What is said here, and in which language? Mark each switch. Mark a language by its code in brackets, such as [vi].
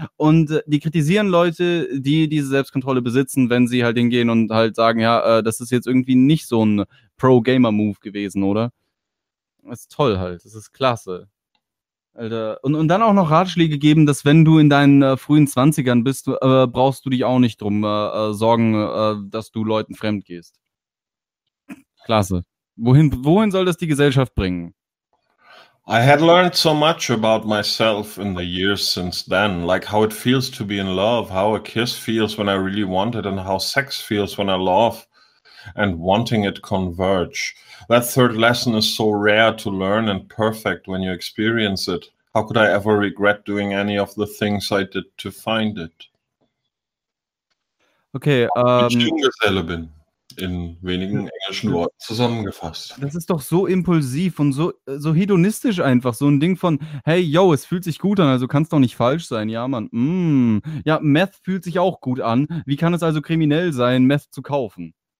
[de] Und die kritisieren Leute, die diese Selbstkontrolle besitzen, wenn sie halt hingehen und halt sagen, ja, das ist jetzt irgendwie nicht so ein Pro-Gamer-Move gewesen, oder? Das ist toll halt, das ist klasse. Alter, und dann auch noch Ratschläge geben, dass wenn du in deinen frühen 20ern bist, brauchst du dich auch nicht drum sorgen, dass du Leuten fremd gehst. Klasse. Wohin soll das die Gesellschaft bringen? [en] I had learned so much about myself in the years since then, like how it feels to be in love, how a kiss feels when I really want it and how sex feels when I love and wanting it converge. That third lesson is so rare to learn and perfect when you experience it. How could I ever regret doing any of the things I did to find it? Okay, [de] ich bin Junggeselle bin, in wenigen englischen Worten zusammengefasst. Das ist doch so impulsiv und so hedonistisch einfach, so ein Ding von, hey, yo, es fühlt sich gut an, also kann es doch nicht falsch sein, ja, Mann. Ja, Meth fühlt sich auch gut an, wie kann es also kriminell sein, Meth zu kaufen?